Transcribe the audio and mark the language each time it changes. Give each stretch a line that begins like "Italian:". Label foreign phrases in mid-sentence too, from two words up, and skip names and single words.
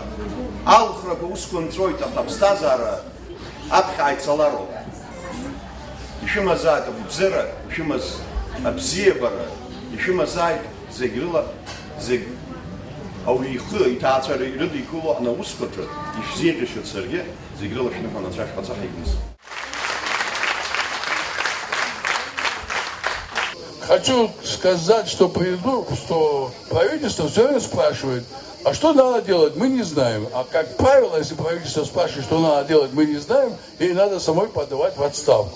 Abkhazian: Алхрақәа усқәа нҵәоит, аха аԥсҭазаара аԥхьа ааицалароуп. Ишәымазааит агәабзиара, ишәымаз абзиабара, ишәымазааит зегь рыла, зегь ауаҩы ихы, иҭаацәара ирыдикыло анаусқәаҿы ишәзеиӷьашьоит саргьы, зегь рыла шәныҳәа анцәа шәҟаҵа ҳаигымз.
Russian: Хочу сказать, что правительство все время спрашивает, а что надо делать, мы не знаем. А как правило, если правительство спрашивает, что надо делать, мы не знаем, ей надо самой подавать в отставку.